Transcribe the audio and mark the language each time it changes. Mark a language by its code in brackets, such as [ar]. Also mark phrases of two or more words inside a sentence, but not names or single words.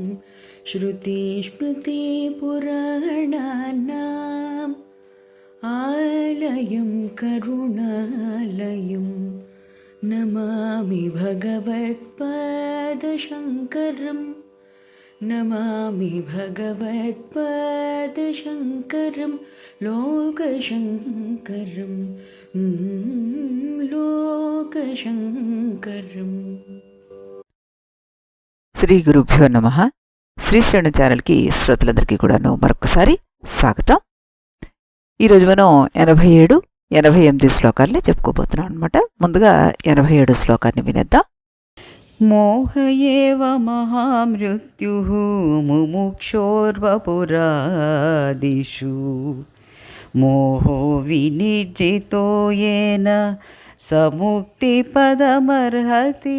[sa] श्रुतिस्मृतिपुराणानाम् आलयं करुणालयं नमामि भगवत्पादशङ्करम् नमामि भगवत्पादशङ्करं लोकशङ्करं लोकशङ्करम्. శ్రీ గురుభ్యో నమః. [te] శ్రీశ్రేణు ఛానల్కి శ్రోతలందరికీ కూడాను మరొకసారి స్వాగతం. ఈరోజు మనం 87, 88 శ్లోకాల్ని చెప్పుకోబోతున్నాం అనమాట. ముందుగా 87 శ్లోకాన్ని వినేద్దాం. [sa] మోహ ఏవ మహామృత్యుః ముముక్షోర్వపురాదిషు మోహో వినిర్జితో యేన సముక్తి పదమర్హతి.